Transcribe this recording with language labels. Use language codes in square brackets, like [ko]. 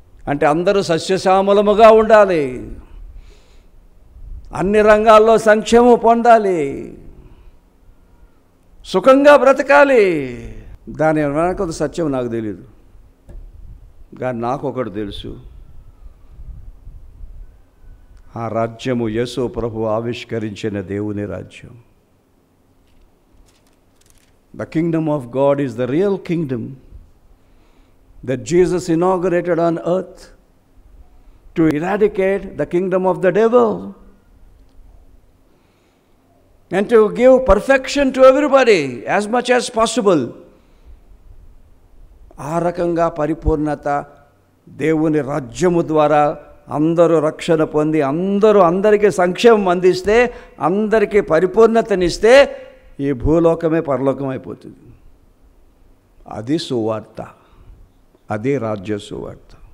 [te] అంటే అందరూ సస్యశ్యామలముగా ఉండాలి, అన్ని రంగాల్లో సంక్షేమం పొందాలి, సుఖంగా బ్రతకాలి. దాని వెనక సత్యం నాకు తెలియదు, కానీ నాకు ఒకటి తెలుసు, ఆ రాజ్యము యేసు ప్రభు ఆవిష్కరించిన దేవుని రాజ్యం. [en] The kingdom of God is the real kingdom that Jesus inaugurated on earth to eradicate the kingdom of the devil and to give perfection to everybody as much as possible. [te] ఆ రకంగా పరిపూర్ణత దేవుని రాజ్యము ద్వారా అందరూ రక్షణ పొంది అందరికీ సంక్షేమం అందిస్తే, అందరికీ పరిపూర్ణతనిస్తే ఈ భూలోకమే పరలోకం అయిపోతుంది. అది సువార్త, అది రాజ్య సువార్త.